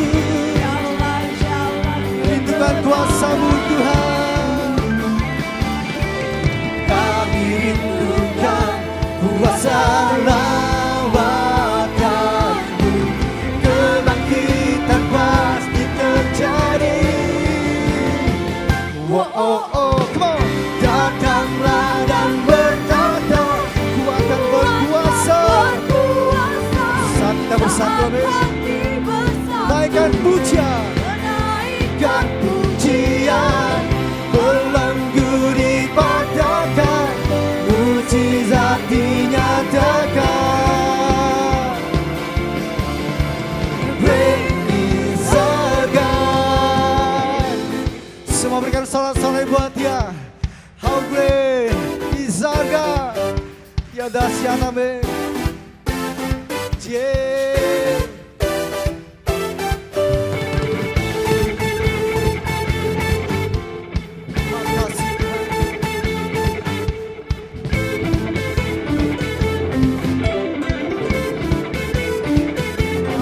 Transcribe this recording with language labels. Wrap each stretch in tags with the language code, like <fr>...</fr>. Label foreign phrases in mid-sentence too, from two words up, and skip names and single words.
<id>Rindukan kuasa-Mu Tuhan, kami rindukan kuasa lawatan-Mu, kebangkitan pasti terjadi.</id> <en>Oh, oh, oh, come on.</en> <id>Datanglah dan bertata, kuat dan berkuasa. Saat kita bersatu, amin. Naikkan pujian, naikkan pujian, belenggu dipatahkan, mujizat dinyatakan.</id> <en>Great is our God.</en> <id>Semua berikan salat-salat buat dia.</id> <en>How great is our God.</en> <id>Ya dahsyat, amin. Yeah. Terima kasih Tuhan.</id>